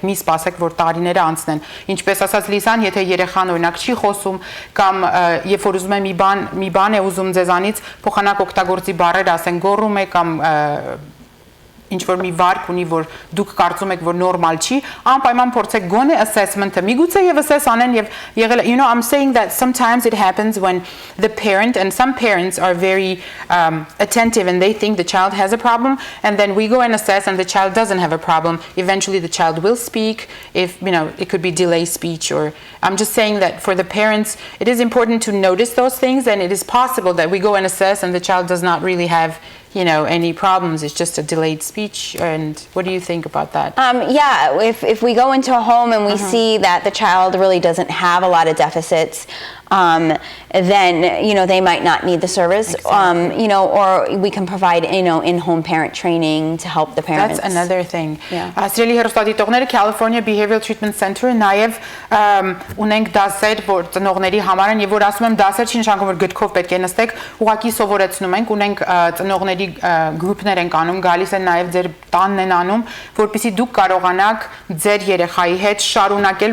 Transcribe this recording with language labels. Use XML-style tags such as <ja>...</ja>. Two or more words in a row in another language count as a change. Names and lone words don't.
<hy>մի սպասեք, որ տարիները անցնեն։ Ինչպես ասաց Լիսան, եթե երեխան օրինակ չի խոսում կամ երբ որ ուզում է մի բան է ուզում ձեզանից, փոխանակ օգտագործի բառեր, ասեն գոռում է կամ ինչ որ մի վարք ունի, որ դուք կարծում եք, որ նորմալ չի, անպայման փորձեք գոնե assessment-ը, միգուցե եւ assess անեն եւ եղել,</hy> <en>I'm saying that sometimes it happens when the parent, and some parents are very attentive and they think the child has a problem, and then we go and assess and the child doesn't have a problem. Eventually the child will speak, if it could be delay speech, or I'm just saying that for the parents it is important to notice those things, and it is possible that we go and assess and the child does not really have any problems. It's just a delayed speech. And what do you think about that? Yeah, if we go into a home and we see that the child really doesn't have a lot of deficits, then they might not need the service. Exactly. Or we can provide in-home parent training to help the parents. That's another thing. Yeah.</en> <hy>Սիրելի հեռուստադիտողները, California Behavioral Treatment Center-ը նաև ունենք դասեր, որ ծնողների համար են, եւ որ ասում եմ դասեր չի նշանակում որ գրքով պետք է նստեք, ուղղակի սովորեցնում ենք, ունենք ծնողների գրուպներ ենք անում, գալիս են նաև ձեր տանն են անում, որպեսզի դուք կարողանաք ձեր երեխայի հետ շարունակել</hy>